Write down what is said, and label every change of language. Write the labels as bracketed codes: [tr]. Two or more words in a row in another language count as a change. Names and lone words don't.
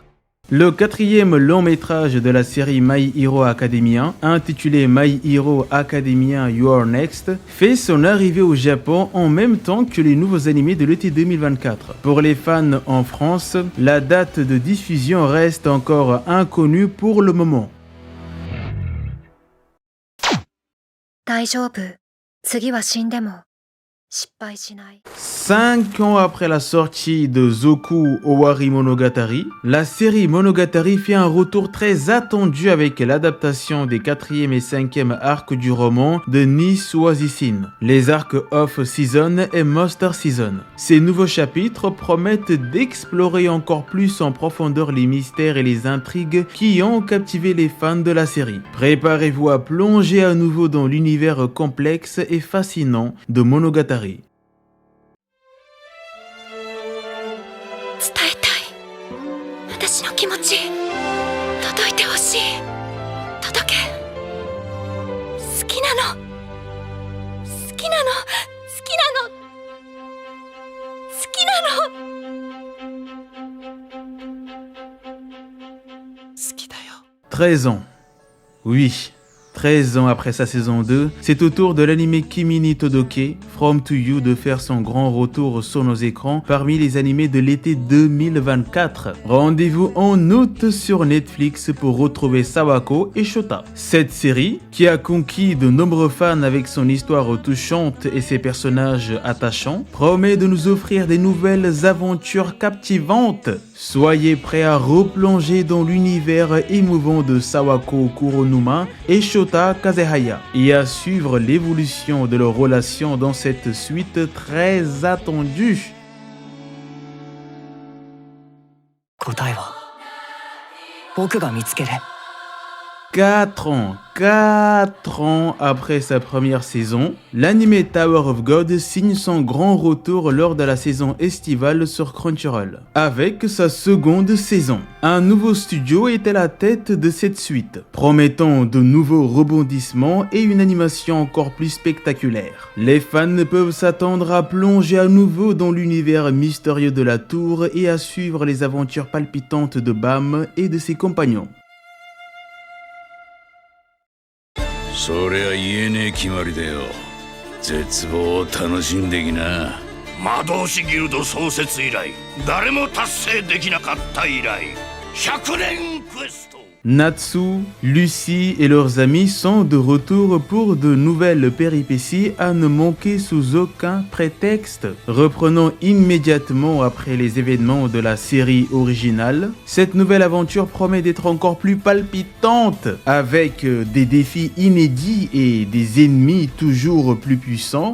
[fr] Le quatrième long métrage de la série My Hero Academia, intitulé My Hero Academia You're Next, fait son arrivée au Japon en même temps que les nouveaux animés de l'été 2024. Pour les fans en France, la date de diffusion reste encore inconnue pour le moment. [ja] 大丈夫。次は死んでも失敗しない。 [fr] 5 ans après la sortie de Zoku Owari Monogatari, la série Monogatari fait un retour très attendu avec l'adaptation des 4e et 5e arcs du roman de Niswazisin, les arcs Off-Season et Master Season. Ces nouveaux chapitres promettent d'explorer encore plus en profondeur les mystères et les intrigues qui ont captivé les fans de la série. Préparez-vous à plonger à nouveau dans l'univers complexe et fascinant de Monogatari. [ja] 伝えたい。私の気持ち、届いてほしい。届け。好きなの。好きなの。好きなの。好きなの。好きだよ。 [fr] 13 ans. Oui. 13 ans après sa saison 2, c'est au tour de l'anime Kimi ni Todoke, From to You, de faire son grand retour sur nos écrans parmi les animés de l'été 2024. Rendez-vous en août sur Netflix pour retrouver Sawako et Shota. Cette série, qui a conquis de nombreux fans avec son histoire touchante et ses personnages attachants, promet de nous offrir des nouvelles aventures captivantes. Soyez prêts à replonger dans l'univers émouvant de Sawako Kuronuma et Shota Kazehaya et à suivre l'évolution de leur relation dans cette suite très attendue. [ja] 答えは僕が見つける。 [fr] 4 ans après sa première saison, l'anime Tower of God signe son grand retour lors de la saison estivale sur Crunchyroll. Avec sa seconde saison, un nouveau studio est à la tête de cette suite, promettant de nouveaux rebondissements et une animation encore plus spectaculaire. Les fans peuvent s'attendre à plonger à nouveau dans l'univers mystérieux de la tour et à suivre les aventures palpitantes de Bam et de ses compagnons. [ja] そりゃ言えねえ決まりだよ。絶望を楽しんできな。魔導士ギルド創設以来誰も達成できなかった以来100年クエスト。 [fr] Natsu, Lucy et leurs amis sont de retour pour de nouvelles péripéties à ne manquer sous aucun prétexte. Reprenons immédiatement après les événements de la série originale, cette nouvelle aventure promet d'être encore plus palpitante, avec des défis inédits et des ennemis toujours plus puissants.